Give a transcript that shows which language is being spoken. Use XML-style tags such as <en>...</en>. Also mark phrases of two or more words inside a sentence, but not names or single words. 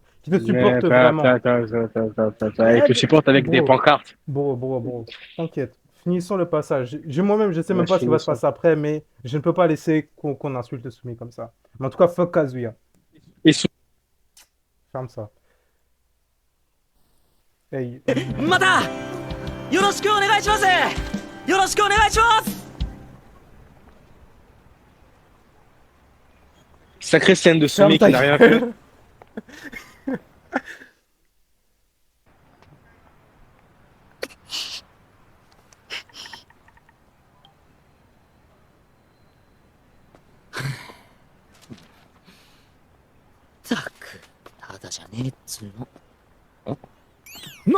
<fr>Qui te supporte vraiment. Elle te supporte avec des Bro. pancartes. Bro. T'inquiète. Finissons le passage. Moi-même, je sais même Ouais, pas ce qui va se finissons. passer après, mais je ne peux pas laisser qu'on insulte Sumi comme ça. Mais en tout cas, fuck Kazuya. Et sous- Ferme ça. Hey.</fr> <ja>またよろしくお願いします。よろしくお願いします。</ja> <fr>Sacrée scène de Ferme Sumi ta qui n'a rien fait. gueule.</fr> <ja>「たくただじゃねえっつうの。</ja>